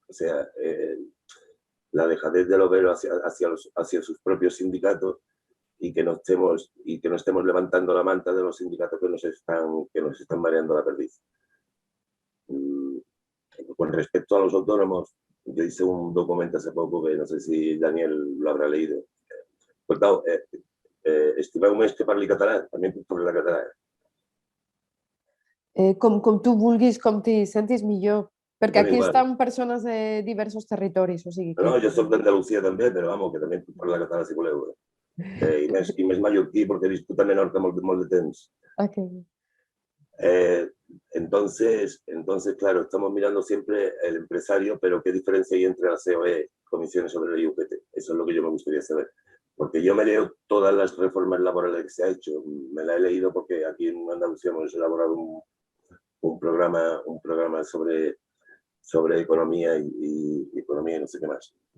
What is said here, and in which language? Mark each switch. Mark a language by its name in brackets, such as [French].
[Spanish] O sea, la dejadez del obrero hacia sus propios sindicatos y que no estemos levantando la manta de los sindicatos que nos están mareando la perdiz. Con respecto a los autónomos, yo hice un documento hace poco que no sé si Daniel lo habrà leído. Pues no, [Catalan] estimeu més que parli català, també puc parlar català. Com tu vulguis, com t'hi sentis millor. Perquè aquí igual. estan persones de diversos territoris. O sigui que... No, jo soc d'Andalusia també, però vamos, que també puc parlar català si voleu. I més mallorquí, perquè he viscut a Menorca molt de temps. [English] Okay. [Spanish] Entonces, claro, estamos mirando siempre el empresario, pero ¿qué diferencia hay entre la COE, comisiones sobre el IUPT? Eso es lo que yo me gustaría saber. Porque yo me leo todas las reformas laborales que se ha hecho. Me la he leído porque aquí en Andalucía hemos elaborado un programa sobre economía y economía y no sé qué más.